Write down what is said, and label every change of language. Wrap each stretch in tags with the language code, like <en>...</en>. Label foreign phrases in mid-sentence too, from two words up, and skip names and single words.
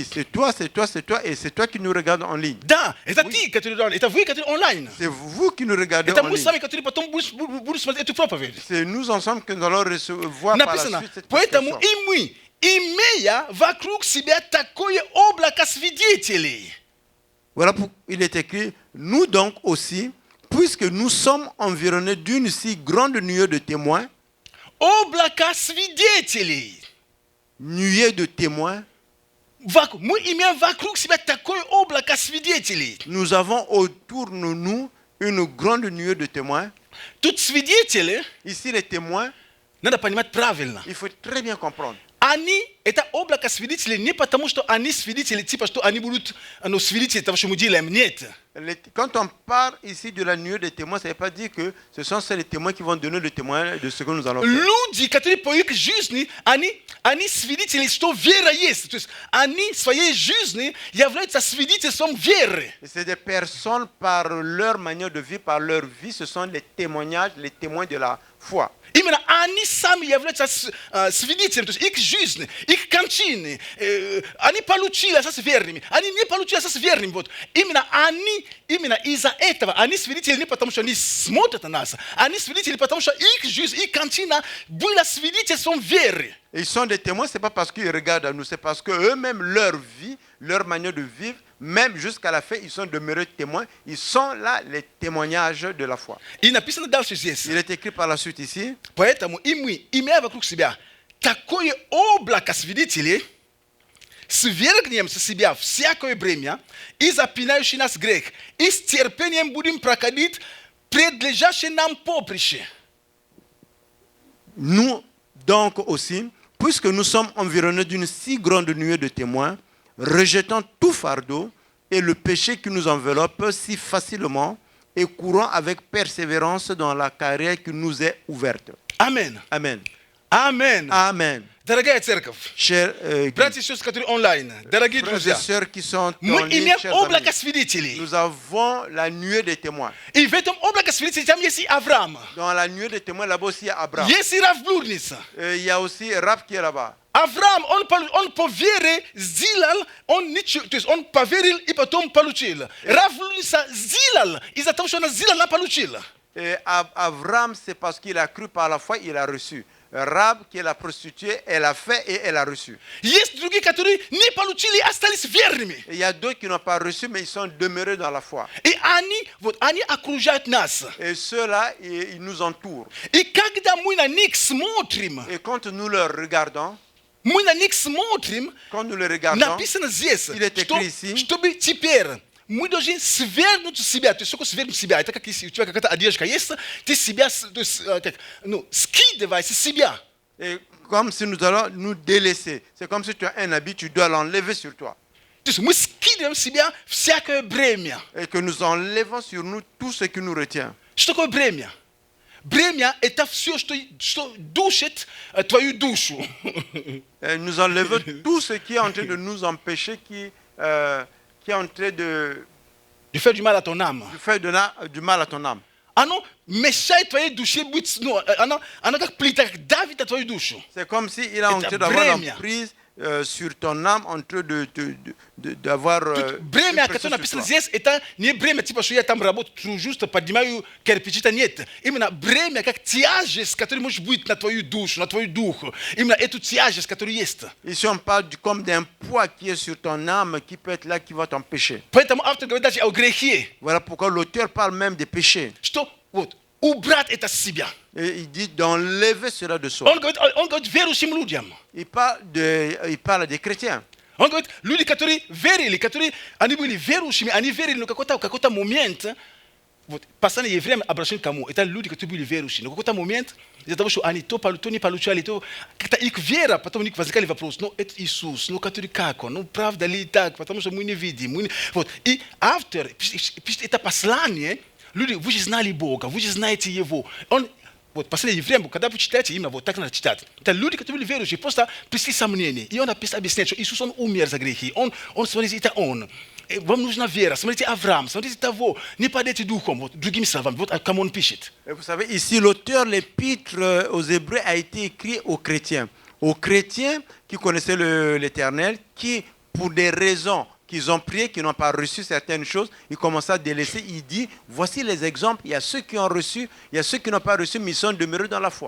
<fr>C'est toi, c'est toi, c'est toi, et c'est toi qui nous regarde en ligne.</fr> <ru>Да, это ты, который онлайн. Это вы, который онлайн.</ru> <fr>C'est vous qui nous regardez</fr> <ru>Это</ru> <fr>en</fr> <ru>мы</ru> <fr>ligne.</fr> <ru>сами, которые потом будут смотреть эту проповедь.</ru> <fr>C'est nous ensemble que nous allons recevoir par la</fr> <ru>Написано,</ru> <fr>suite cette</fr> <ru>поэтому</ru> <fr>prédication.</fr> <ru>и мы, имея вокруг себя такое облако свидетелей.</ru> <fr>Voilà pourquoi il est écrit, nous donc aussi, puisque nous sommes environnés d'une si grande nuée de témoins,</fr> <ru>Облако свидетелей.</ru> <fr>nuée de témoins,</fr> <ru>Мы имеем вокруг себя такое облако свидетелей.</ru> <fr>nous avons autour de nous une grande nuée de témoins.</fr> <ru>Тут свидетели,</ru> <fr>Ici, les témoins,</fr> <ru>надо понимать правильно.</ru> <fr>il faut très bien comprendre.</fr> <ru>Они, это облако свидетелей не потому, что они свидетели, типа, что они будут свидетели того, что мы делаем. Нет.</ru> <fr>Quand on parle ici de la nuée de témoins, ça ne veut pas dire que ce sont les témoins qui vont donner le témoin de ce que nous allons faire.</fr> <ru>Люди, которые по их жизни, они свидетели, что вера есть. То есть они своей жизни являются свидетельством веры.</ru> <fr>Et c'est des personnes par leur manière de vivre, par leur vie, ce sont les témoignages, les témoins de la foi.</fr> <ru>Именно они сами являются свидетелями, то есть их жизни, их кончины. Они получили, остались верными. Они не получили, остались верными. Вот. Именно из-за этого они свидетели не потому, что они смотрят на нас. Они свидетели, потому что их жизнь, их кончина была свидетельством веры.</ru> <fr>Et ils sont des témoins, ce n'est pas parce qu'ils regardent à nous, c'est parce qu'eux-mêmes, leur vie, leur manière de vivre, même jusqu'à la fin, ils sont demeurés témoins. Ils sont là, les témoignages de la foi.</fr> <ru>И написано дальше здесь.</ru> <fr>Il est écrit par la suite ici.</fr> <ru>Поэтому и мы, имея вокруг себя такое облако свидетелей, Sверgniем со себя всякое бремя и запинающий нас грех, и с терпением будем проходить предлежащее нам поприще.</ru> <fr>Nous, donc aussi, puisque nous sommes environnés d'une si grande nuée de témoins, rejetant tout fardeau et le péché qui nous enveloppe si facilement et courant avec persévérance dans la carrière qui nous est ouverte. Amen. Amen. Amen. Amen.</fr> <ru>Дорогая церковь,</ru> <fr>Chers</fr> <ru>братья и сестры, которые онлайн, дорогие</ru> <fr>frères et</fr> <ru>друзья,</ru> <fr>sœurs qui sont en</fr> <ru>мы</ru> <fr>ligne,</fr> <ru>имеем</ru> <fr>chers</fr> <ru>облако</ru> <fr>amis,</fr> <ru>свидетелей.</ru> <fr>nous avons la nuée des témoins.</fr> <ru>И в этом облаке свидетелей там есть и Авраам,</ru> <fr>Dans la nuée des témoins, là-bas aussi, il y a Abraham.</fr> <ru>есть и Рав Блудница.</ru> <fr>Il y a aussi Rab qui est là-bas.</fr> <ru>Авраам, он по вере сделал, то есть он поверил и потом получил. Рав Блудница сделал, из-за того, что он сделал, она получила.</ru> <fr>Et Abraham, c'est parce qu'il a cru par la foi, il a reçu. Rab, qui est la prostituée, elle a fait et elle a reçu.</fr> <ru>Есть другие, которые не получили, остались верными.</ru> <fr>Et il y a d'autres qui n'ont pas reçu, mais ils sont demeurés dans la foi.</fr> <ru>И они окружают нас.</ru> <fr>Et ceux-là, ils nous entourent.</fr> <ru>И когда мы на них смотрим,</ru> <fr>Et quand nous les regardons, quand nous les regardons,</fr> <ru>написано здесь,</ru> <fr>il est écrit ici,</fr> <ru>чтобы теперь мы должны свергнуть себя. То есть, сколько свергнуть себя? Это как если у тебя какая-то одежда есть, ты себя, то есть, скидывай с себя.</ru> <fr>et comme si nous allons nous délaisser. C'est comme si tu as un habit, tu dois l'enlever sur toi.</fr> <ru>То есть мы скидываем с себя всякое бремя.</ru> <fr>Et que nous enlevons sur nous tout ce qui nous retient.</fr> <ru>Что такое бремя? Бремя – это все, что душит твою душу.</ru> <fr>Et nous enlevons tout ce qui est en train de nous empêcher, qui est en train de De faire du mal à ton âme. faire du mal à ton âme.</fr> <ru>Оно мешает твоей душе быть, оно как плита, как давит на твою душу.</ru> <fr>C'est comme s'il est en</fr> <ru>Это</ru> <fr>train d'avoir</fr> <ru>бремя.</ru> <fr>l'emprise sur ton âme, en train d'avoir</fr> <ru>Бремя,</ru> <fr>une pression</fr> <ru>которое</ru> <fr>sur</fr> <ru>написано</ru> <fr>toi.</fr> <ru>здесь, это не бремя, типа, что я там работаю, juste поднимаю кирпичи, это нет. Именно бремя, как тяжесть, которая может быть на твою душу, на твою духу. Именно эту тяжесть, которая есть.</ru> <fr>Ici, on parle comme d'un poids qui est sur ton âme, qui peut être là, qui va t'empêcher.</fr> <ru>Поэтому автор говорит даже о грехе,</ru> <fr>Voilà pourquoi l'auteur parle même des péchés.</fr> <ru>что вот убрать это с себя.</ru> <fr>Et il dit d'enlever cela de soi.</fr> <ru>Он говорит верующим людям.</ru> <fr>Il parle des chrétiens.</fr> <ru>Он говорит, люди, которые верили, они были верующими, они верили, но какой-то момент, вот, послание евреям обращено к кому? Это люди, которые были верующие. Но какой-то момент, из-за того, что они то не получали, то как-то их вера, потом у них возникали вопросы, ну, это Иисус, ну, который как он, ну, правда ли так, потому что мы не видим. Вот. И автор пишет это послание, люди, вы же знали Бога, вы же знаете Его. Вот, послание евреям, когда вы читаете, именно вот так надо читать. Это люди, которые были верующие, просто пришли сомнения. И он объясняет, что Иисус, он умер за грехи. Он, смотрите, это он. И вам нужна вера. Смотрите Авраам, смотрите того. Не падайте духом. Вот, другими словами, вот кому он пишет.</ru> <fr>Et vous savez, ici, l'auteur, l'épître aux Hébreux a été écrit aux chrétiens. Aux chrétiens qui connaissaient l'Éternel, qui, pour des raisons qu'ils ont prié, qui n'ont pas reçu certaines choses, ils commencent à délaisser. Il dit, voici les exemples. Il y a ceux qui ont reçu, il y a ceux qui n'ont pas reçu, mais ils sont demeurés dans la foi.</fr>